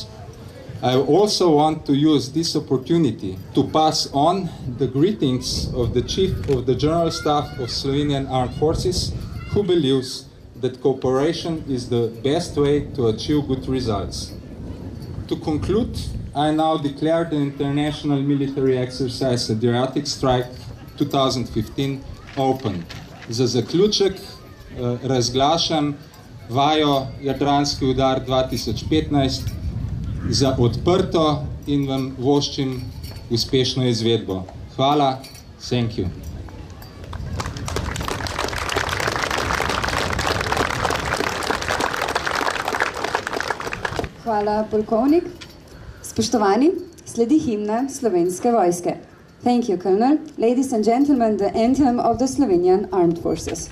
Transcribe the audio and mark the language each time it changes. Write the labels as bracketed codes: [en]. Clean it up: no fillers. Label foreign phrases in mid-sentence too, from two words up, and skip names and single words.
[en] I also want to use this opportunity to pass on the greetings of the Chief of the General Staff of Slovenian Armed Forces, who believes that cooperation is the best way to achieve good results. To conclude, I now declare the International Military Exercise Adriatic Strike 2015 open. [sl] Za zaključek razglašam vajo Jadranski udar 2015 za odprto in vam voščim uspešno izvedbo. Hvala, [en] thank you. [sl] Hvala, polkovnik. Spoštovani, sledi himna Slovenske vojske. [en] Thank you, Colonel. Ladies and gentlemen, the anthem of the Slovenian Armed Forces.